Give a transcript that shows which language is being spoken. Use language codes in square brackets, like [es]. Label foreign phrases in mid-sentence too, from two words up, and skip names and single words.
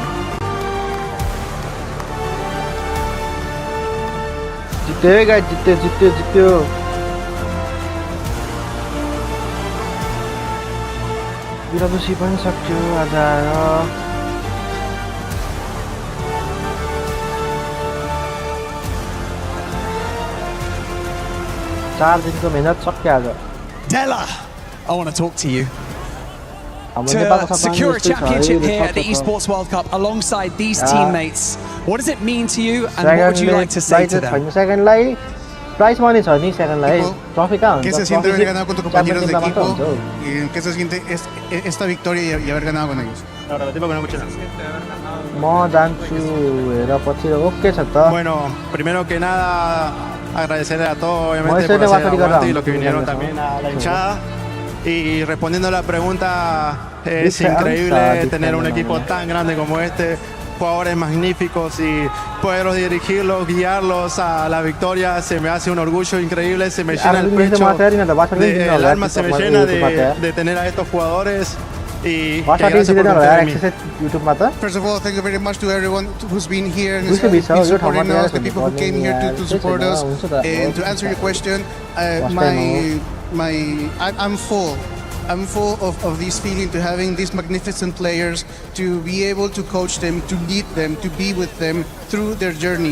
[ne] जित्यो गाइस जित्यो EWC पनि सक्यो आज आयो. 4 दिनको मेहनत सक्यो आज. [en] Della, I want to talk to you. To secure a championship here at the Esports World Cup alongside these teammates, what does it mean to you and what would you like to say to them? [ne] Second लाई [en] price money [ne] छ नि second लाई ट्रफी का हुन्छ. [es] ¿Qué se siente haber ganado con tus compañeros de equipo? ¿Y qué se siente esta victoria y haber ganado con ellos? [ne] म जान्छु हेर पछि ओके छ त. [es] Bueno, primero que nada agradecerle a todos obviamente por hacer el aguante y los que vinieron también a la hinchada. Y respondiendo a la pregunta, es increíble tener un equipo tan grande como este, jugadores magníficos y poderlos dirigirlos, guiarlos a la victoria, se me hace un orgullo increíble, se me llena el pecho, el alma se me llena de tener a estos jugadores. Y gracias por confiar en mí. [en] First of all, thank you very much to everyone who's been here and been supporting us, the people who came here to support us. And to answer your question, I'm full of this feeling to having these magnificent players, to be able to coach them, to lead them, to be with them through their journey.